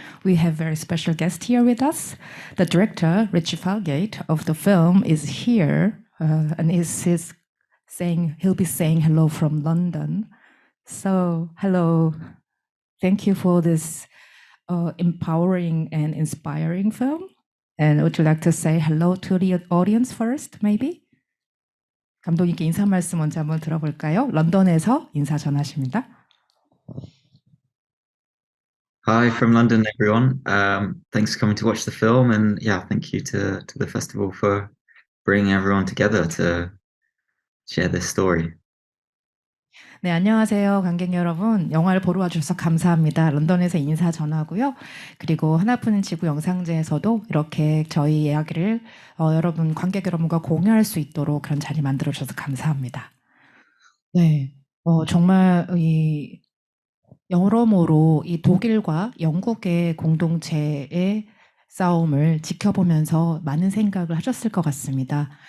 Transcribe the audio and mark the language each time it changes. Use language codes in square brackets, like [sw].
[en] We have very special guest here with us. The director, Richie Falgate, of the film is here and he'll be saying hello from London. So hello, thank you for this empowering and inspiring film. And would you like to say hello to the audience first, maybe? [ko] 감독님께 인사 말씀 먼저 한번 들어볼까요? 런던에서 인사 전하십니다. [en] Hi from London, everyone. Thanks for coming to watch the film, and thank you to the festival for bringing everyone together to share this story. [ko] 네, 안녕하세요, 관객 여러분. 영화를 보러 와주셔서 감사합니다. 런던에서 인사 전하고요. 그리고 하나뿐인 지구 영상제에서도 이렇게 저희 이야기를 여러분, 관객 여러분과 공유할 수 있도록 그런 자리 만들어 주셔서 감사합니다. 네, 정말 여러모로 이 독일과 영국의 공동체의 싸움을 지켜보면서 많은 생각을 하셨을 것 같습니다.